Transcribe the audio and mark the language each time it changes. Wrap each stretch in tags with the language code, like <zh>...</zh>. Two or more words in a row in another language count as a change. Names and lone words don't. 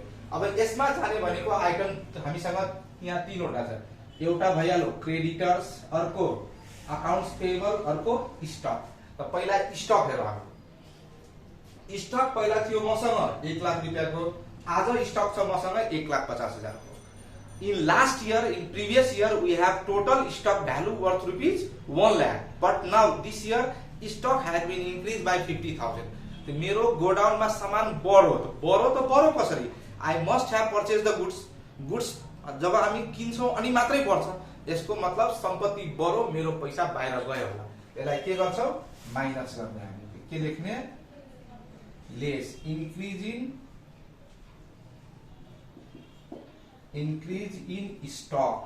<ne>अब यसमा जाने भनेको आइटम हामीसँग यहाँ 3 वटा छ। एउटा भइहाल्यो क्रेडिटर्स, अर्को</ne> <en>accounts payable,</en> <ne>अर्को स्टक। त पहिला स्टक हेरौँ। स्टक पहिला थियो मसँग 1 लाख रुपैयाँको, आज स्टक छ मसँग 1,50,000 को।</ne> <en>In last year, in previous year we have total stock value worth rupees 1 लाख, but now this year stock has been increase by 50,000।</en> <ne>तो मेरो गोडाउनमा सामान बढो कसरी?</ne> <en>I must have purchase the goods</en> <ne>जब हामी किन्छौं अनि मात्रै बढ्छ। यसको मतलब सम्पत्ति बढो, मेरो पैसा बाहिर गयो होला। यसलाई के गर्छौं माइनस गर्ने। हामी के लेख्ने</ne> <en>less increase in stock.</en>